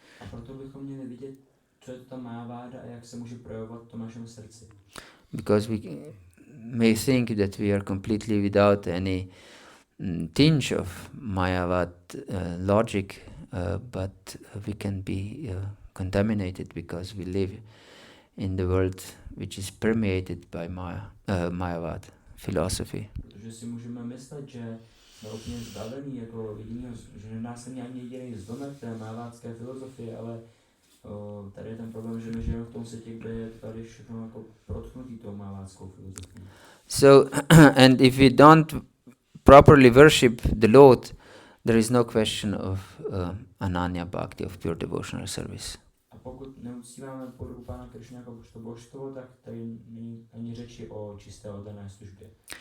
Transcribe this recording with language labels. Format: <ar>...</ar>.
<cs>A proto bychom měli vidět, co je to ta Majaváda a jak se může projevovat v tom našem srdci.</cs> <en>Because we may think that we are completely without any tinge of Mayavad logic, but we can be contaminated because we live in the world which is permeated by Mayavad philosophy.</en> <cs>Protože si můžeme myslet, že jsme úplně zbavení jako jedinýho, že nás není ani jediný zlomek té mayavádské filozofie, ale tady je ten problém, že my žijeme v tom světě, kde je tady všechno jako protknutý tou majavádskou filozofií.</cs> <en>So, and if we don't properly worship the Lord, there is no question of Ananya Bhakti, of pure devotional service.</en> <cs>A pokud neuctíváme podobu Pána Krishna jako božstvo, tak tady není ani řeči o čisté oddané službě.</cs>